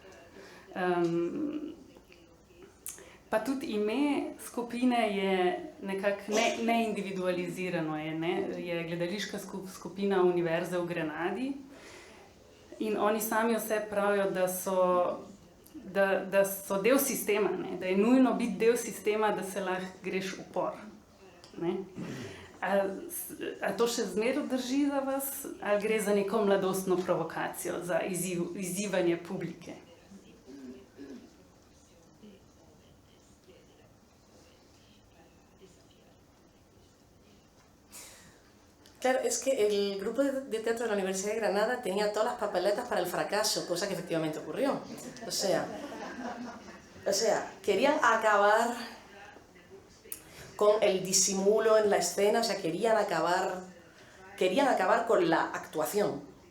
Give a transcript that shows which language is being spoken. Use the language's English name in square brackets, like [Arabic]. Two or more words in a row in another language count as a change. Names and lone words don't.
[Slovenian] Pa tudi ime skupine je nekako neindividualizirano, je gledališka skupina Univerze v Grenadi in oni sami vse pravijo, da so del sistema, ne? Da je nujno biti del sistema, da se lahko greš v upor. A to še zmeraj drži za vas, ali gre za neko mladostno provokacijo, za izzivanje publike? [Spanish] Claro, es que el grupo de teatro de la Universidad de Granada tenía todas las papeletas para el fracaso, cosa que efectivamente ocurrió. O sea, querían acabar con el disimulo en la escena, o sea, querían acabar con la actuación.